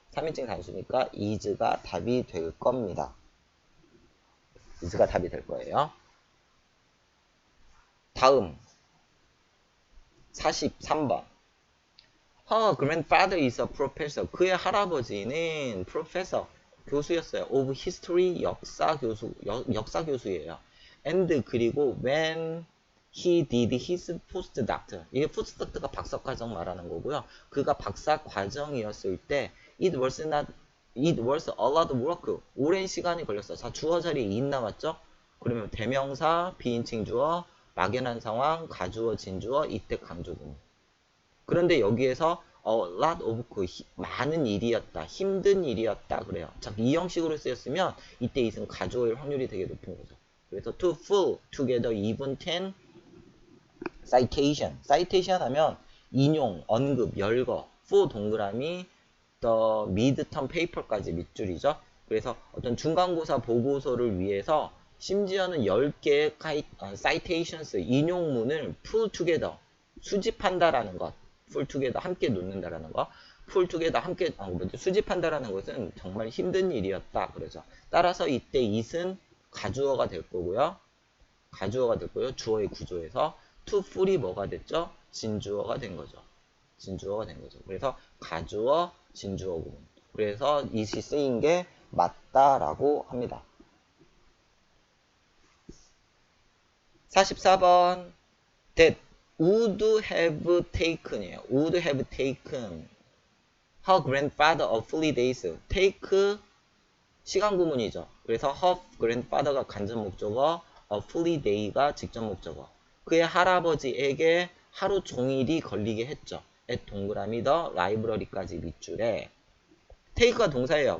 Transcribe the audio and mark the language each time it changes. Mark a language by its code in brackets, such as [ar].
[ko] 3인칭 단수니까 is가 답이 될 겁니다. is가 답이 될 거예요. 다음 43번 [en] Her grandfather is a professor. [ko] 그의 할아버지는 professor, 교수였어요. [en] of history, [ko] 역사 교수예요. [en] and [ko] 그리고 [en] when he did his postdoctor. [ko] 이게 postdoctor가 박사 과정 말하는 거고요. 그가 박사 과정이었을 때 [en] it was a lot of work. [ko] 오랜 시간이 걸렸어. 자, 주어 자리에 in 나왔죠? 그러면 대명사, 비인칭 주어, 막연한 상황, 가주어, 진주어, 이때 강조문. 그런데 여기에서 [en] a lot of [ko] 많은 일이었다, 힘든 일이었다 그래요. 자, 이 형식으로 쓰였으면 이때 it은 가주어일 확률이 되게 높은 거죠. [en] 그래서 to pull together even 10 citation [ko] 하면 인용, 언급, 열거, [en] for 동그라미 the midterm paper까지 밑줄이죠. [ko] 그래서 어떤 중간고사 보고서를 위해서 심지어는 10개의 citations, 인용문을 [en] pull together, [ko] 수집한다라는 것, pull together, 함께 놓는다라는 것, pull together, 함께 수집한다라는 것은 정말 힘든 일이었다. 그러죠. 따라서 이때 it은 가주어가 될 거고요. 주어의 구조에서 to full이 뭐가 됐죠? 진주어가 된 거죠. 그래서 가주어, 진주어 구문. 그래서 it이 쓰인 게 맞다라고 합니다. [en] 44번 that would have taken이에요. would have taken her grandfather a few days. [ko] take 시간 구문이죠. 그래서 her grandfather가 간접 목적어, a few day가 직접 목적어. 그의 할아버지에게 하루 종일이 걸리게 했죠. at 동그라미 더 라이브러리까지 밑줄에 take가 동사예요.